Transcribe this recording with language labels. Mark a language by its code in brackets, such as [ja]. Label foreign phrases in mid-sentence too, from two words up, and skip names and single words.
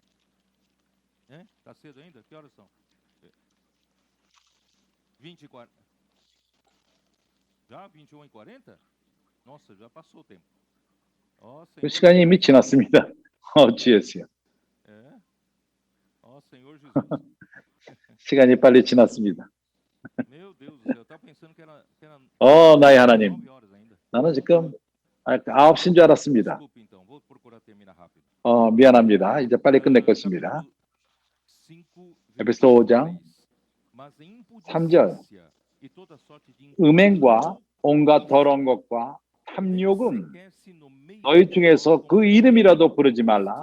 [pt] Tá cedo ainda? Que horas são? 20h40. Já 21h40? Nossa, já passou o tempo. [ko] 그 시간이 이미 지났습니다. 어찌했어요? [pt] Senhor Jesus. [ko] 시간이 빨리 지났습니다. [pt] Meu Deus do céu, eu tava pensando que era [ko] 나의 하나님. [pt] 9h ainda. [ko] 나는 지금 9시인 줄 알았습니다. [pt] Desculpe então, vou procurar terminar rápido. [ko] 미안합니다. 이제 빨리 끝낼 것입니다. 에베소 5장 3절. 음행과 온갖 더러운 것과 탐욕은 너희 중에서 그 이름이라도 부르지 말라.